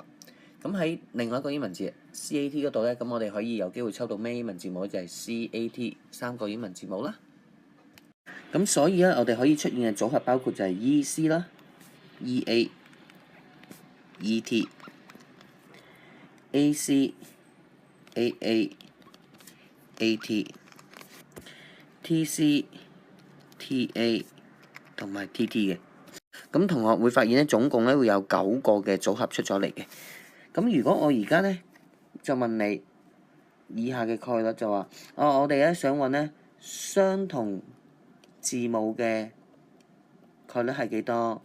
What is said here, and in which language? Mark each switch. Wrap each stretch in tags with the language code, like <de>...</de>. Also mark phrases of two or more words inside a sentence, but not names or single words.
<yue>咁喺另外一個英文字 C-A-T 嗰度咧，咁我哋可以有機會抽到咩英文字母？就係 C-A-T 三個英文字母啦。咁所以咧，我哋可以出現嘅組合包括就係 E-C 啦、E-A、E-T、A-C、A-A、A-T、T-C、T-A 同埋 T-T 嘅。咁同學會發現咧，總共咧會有9個嘅組合出咗嚟嘅。咁如果我而家咧就問你以下嘅概率就話，我哋咧想揾咧相同字母嘅概率係幾多？</yue>